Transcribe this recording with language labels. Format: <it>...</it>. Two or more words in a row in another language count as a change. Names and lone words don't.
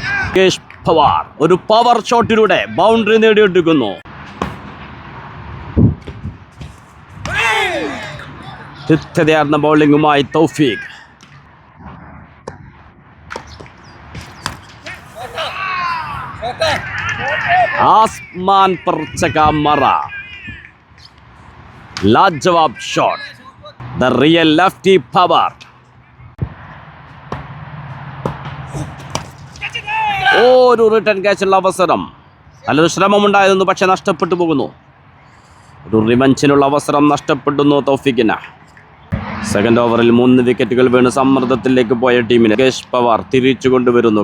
<ml>യോഗേഷ് പവാർ ഒരു പവർ ഷോട്ടിലൂടെ ബൗണ്ടറി നേടിയെടുക്കുന്നു. കൃത്യതയാർന്ന ബൗളിംഗുമായി തൗഫീഖ്.</ml> <hi>ആസ്മാൻ पर चका मारा. लाजवाब शॉट.</hi> <en>The real lefty power.</en> <ml>ഒരു റിട്ടേൺ ക്യാച്ചുള്ള അവസരം. നല്ലൊരു ശ്രമമുണ്ടായിരുന്നു, പക്ഷെ നഷ്ടപ്പെട്ടു പോകുന്നു. ഒരു റിവഞ്ചിനുള്ള അവസരം നഷ്ടപ്പെടുന്നു തൗഫീഖിന്.</ml> <en>second over</en> <ml>3 വിക്കറ്റുകൾ വീണ് സമ്മർദ്ദത്തിലേക്ക് പോയ ടീമിന് യോഗേഷ് പവാർ തിരിച്ചു കൊണ്ടുവരുന്നു.</ml>